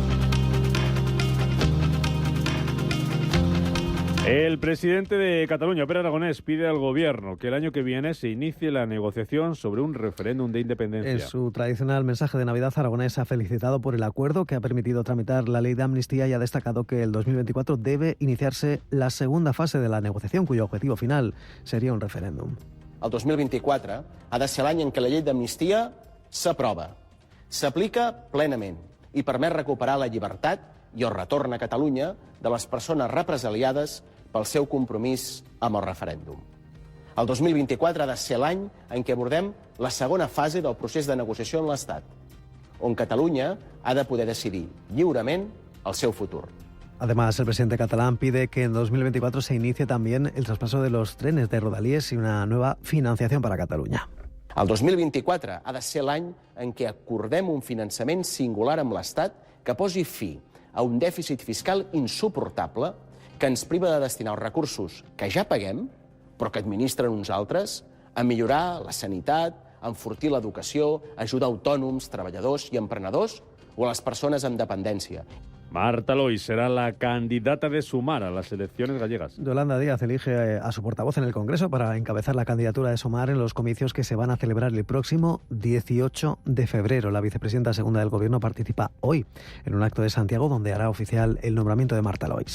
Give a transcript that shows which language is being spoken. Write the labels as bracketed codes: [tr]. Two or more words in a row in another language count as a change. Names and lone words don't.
[es] El presidente de Cataluña, Pere Aragonès, pide al gobierno que el año que viene se inicie la negociación sobre un referéndum de independencia. En su tradicional mensaje de Navidad, Aragonès ha felicitado por el acuerdo que ha permitido tramitar la ley de amnistía y ha destacado que el 2024 debe iniciarse la segunda fase de la negociación, cuyo objetivo final sería un referéndum. [ca] El 2024 ha de ser l'any en què la llei d'amnistia s'aprova. s'aplica plenament i permet recuperar la llibertat i el retorn a Catalunya de les persones represaliades pel seu compromís amb el referèndum. El 2024 ha de ser l'any en què abordem la segona fase del procés de negociació amb l'Estat, on Catalunya ha de poder decidir lliurement el seu futur. [es] Además, el presidente catalán pide que en 2024 se inicie también el traspaso de los trenes de Rodalies y una nueva financiación para Catalunya. [ca] El 2024 ha de ser l'any en què acordem un finançament singular amb l'Estat que posi fi a un dèficit fiscal insuportable que ens priva de destinar els recursos que ja paguem, però que administren uns altres, a millorar la sanitat, a enfortir l'educació, a ajudar autònoms, treballadors i emprenedors o a les persones amb dependència. [es] Marta Lois será la candidata de Sumar a las elecciones gallegas. Yolanda Díaz elige a su portavoz en el Congreso para encabezar la candidatura de Sumar en los comicios que se van a celebrar el próximo 18 de febrero. La vicepresidenta segunda del Gobierno participa hoy en un acto de Santiago donde hará oficial el nombramiento de Marta Lois.